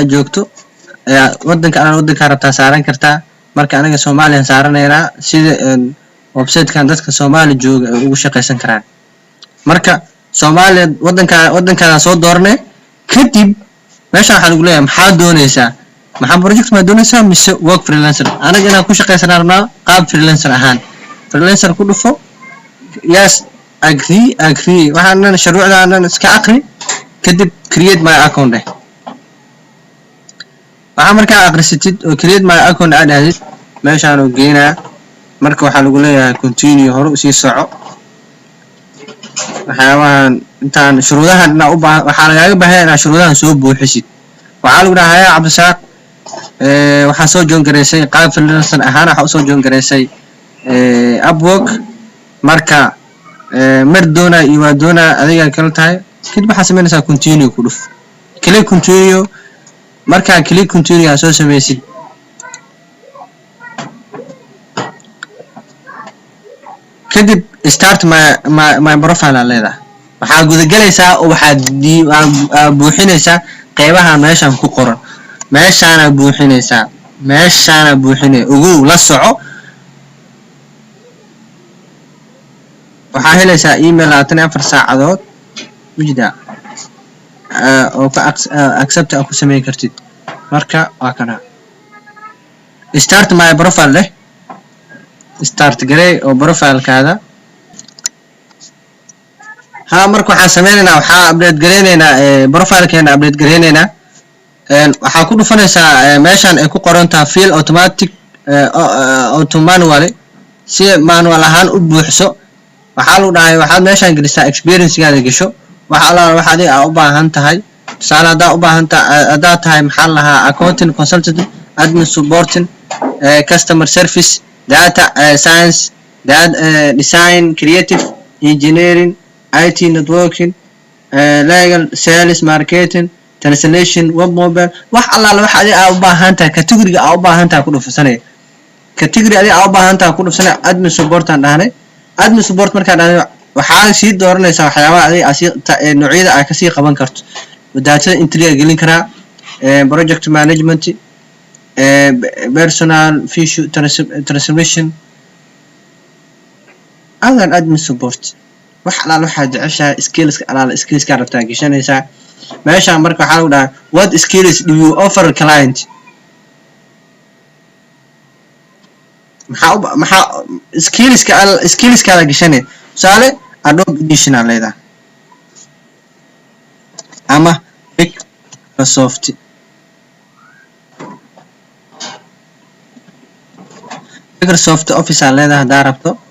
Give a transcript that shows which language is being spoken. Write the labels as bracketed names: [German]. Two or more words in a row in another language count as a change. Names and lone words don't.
[Somali] joogto wadanka rabtaa saaran kartaa marka anaga Soomaaliya saaranayna sida website kan dadka Soomaali jooga ugu shaqeysan karaan marka Soomaaliya wadankaada soo doornay kadib meesha waxa lagu leeyahay maxaa doonaysaa maxaa project ma doonaysaa mise [English] work freelancer [Somali] anaga inaan ku shaqeysanaa qaab freelancer ahaan freelancer ku dhufo [English] yes agree [Somali] waxaan shuruucdaan iska aqri kadib [English] create my account [Somali] waxa marka aqrisatid oo [English] create my account [Somali] aad aadid meeshaan oo geenaa marka waxa lagu leeyahay continue hore u sii soco waxaan intaan shuruudahan waxa laga baahan yahay shuruudahan soo buuxisid waxa lagu dhahay Cabdisaaq waxa soo joon gareysay qaab freelancer ahaan waxa soo joon gareysay Upwork marka mardoona iyo wadoona adiga kala tahay kadib waxa sameynaysaa continue ku dhuf [English] click continue [Somali] marka [English] click continue [Somali] soo sameeysid kadib [English] start my profile [Somali] leedahay waxa guda galaysaa oo waxa buuxinaysaa qaybaha meeshan ku qoran meeshaana buuxinay ugu la soco waxa helaysaa email 24 saacadood wajida oo ka accept ku sameey kartid marka waa kana [English] start my profile [Somali] leh start garay oo profile kaada marka waxa sameeynaa waxa update gareynaa profile keena update gareynaa waxa ku dhufanaysaa meeshan ay ku qoran tahay [English] fill automatic auto manually [Somali] si manual ahaan u buuxso waxa lagu dhahay waxa meeshan gelisaa experience-gaada gasho waxa adiga u baahan tahay tusaale u baahan tahay maxaa lahaa [English] accounting consultant admin supporting customer service data science design creative engineering IT networking legal sales marketing translation web mobile [Somali] wax waxa adiga u baahan tahay category-ga u baahan tahay ku dhufsanay category adiga u baahan tahay ku dhufsanay [English] admin support [Somali] aan dhahnay [English] admin support [Somali] marka waxa si dooranaysa waxyaabaha adiga noocyada ay ka sii qaban karto [English] data entry [Somali] gelin kara [English] project management personal issue transformation admin support [Somali] waxa jeceshaa skills ka rabtaa gashanaysa meesha marka waxa lagu dhahay [English] what skills do you offer client [Somali] maxaa skills ka la gashanay sale Adobe Audition leedahay ama Microsoft Office leedahay hadaa rabto